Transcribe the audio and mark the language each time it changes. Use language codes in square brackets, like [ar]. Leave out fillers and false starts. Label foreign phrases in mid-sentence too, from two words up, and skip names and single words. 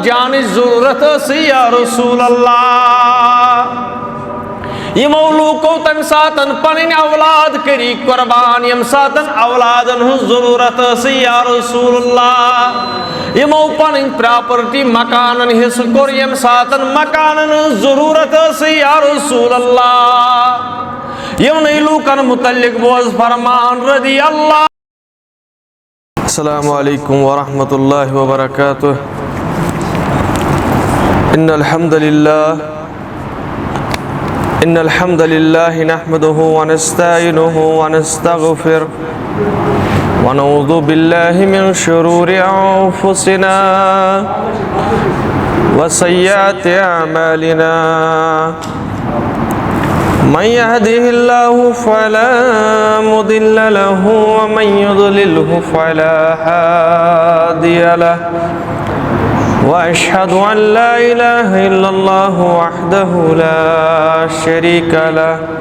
[ks] جانٕچ ضروٗرت ٲس [ar] یا رسول اللہ [ks] یمو لوکو تمہِ ساتہٕ پنٕنۍ اولاد کٔری قربان ییٚمہِ ساتہٕ اولادن ہٕنٛز ضروٗرت ٲس [ar] یا رسول اللہ [ks] یمو پنٕنۍ پراپرٹی مکانن حصہٕ کوٚر ییٚمہِ ساتہٕ مکانن ہٕنٛز ضروٗرت ٲس [ar] یا رسول اللہ [ks] یمنٕے لوٗکن متعلق بوز فرمان [ar] رضی اللہ. السلام علیکم ورحمۃ اللہ وبرکاتہ. ان الحمد للہ نحمده ونستعینه ونستغفر ونعوذ باللہ من شرور انفسنا وسیئات اعمالنا من يهده الله فلا مضل له ومن يضلله فلا هادي له وأشهد أن لا إله إلا الله وحده لا شريك له